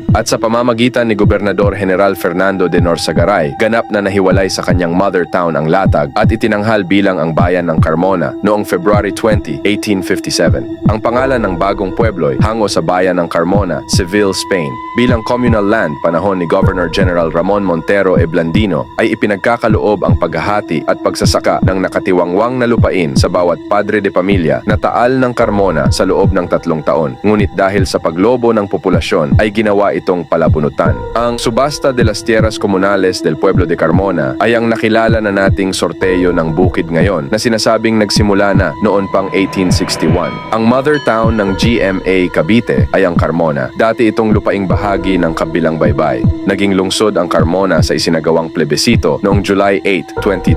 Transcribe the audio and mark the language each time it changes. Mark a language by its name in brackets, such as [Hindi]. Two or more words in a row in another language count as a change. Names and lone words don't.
[Filipino] At sa pamamagitan ni Gobernador General Fernando de Norsagaray, ganap na nahiwalay sa kanyang [English] mother town [Filipino] ang Latag at itinanghal bilang ang bayan ng Carmona noong February 20, 1857. Ang pangalan ng bagong pueblo'y hango sa bayan ng Carmona, Seville, Spain. Bilang [English] communal land [Filipino] panahon ni Governor General Ramon Montero e Blandino ay ipinagkakaloob ang paghahati at pagsasaka ng nakatiwangwang na lupain sa bawat [Spanish] padre de pamilya [Filipino] na taal ng Carmona sa loob ng 3 taon. Ngunit dahil sa paglobo ng populasyon ay ginawa itong palabunutan. Ang Subasta de las Tierras Comunales del Pueblo de Carmona ay ang nakilala na nating sorteyo ng bukid ngayon na sinasabing nagsimula na noon pang 1861. Ang [English] mother town [Filipino] ng GMA Cavite ay ang Carmona. Dati itong lupaing bahagi ng Kabilang Baybay. Naging lungsod ang Carmona sa isinagawang plebisito noong July 8, 2023.